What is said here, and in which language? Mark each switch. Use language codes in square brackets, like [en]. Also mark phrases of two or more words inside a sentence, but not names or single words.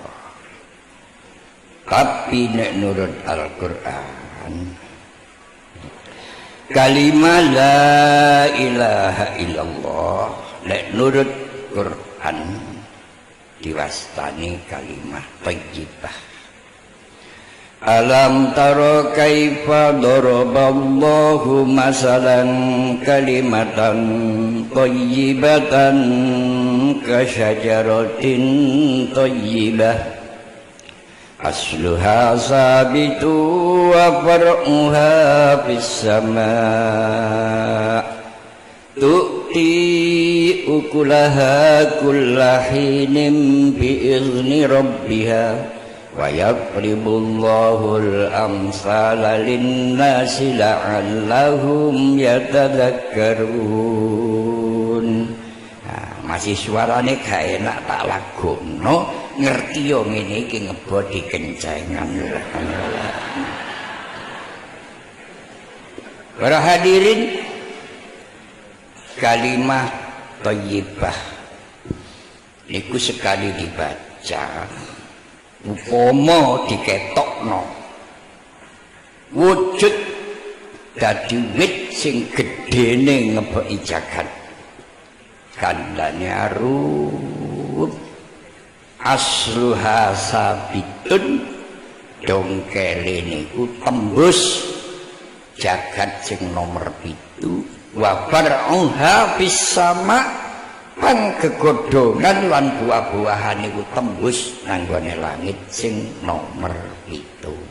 [jv] Tapi nek nurut Al-Qur'an, [ar] كلمة لا إله إلا الله [jv] nek nurut Qur'an diwastani [ar] كلمة طيبة. ألم تر كيف ضرب الله مثلا كلمة طيبة كشجرة طيبة أصلها ثابت وفرعها في السماء' تؤتي أكلها كل حين بإذن ربها ويضرب الله الأمثال للناس لعلهم يتذكرون. [jv] Masih suarane gak enak tak lagono, ngerti yo ngene iki ngebodi kencengan. Para hadirin, [ar] كلمة طيبة [jv] niku sekali dibaca upama diketokno wujud dadi wit sing gedene ngebeki jagat, kandhane arup, [ar] أصلها ثابت, [jv] dongkele niku tembus jagat sing nomor 7, [ar] وفرعها في السماء', [jv] pang gegodhongan lan buah-buahan niku tembus nanggone langit sing nomor 7.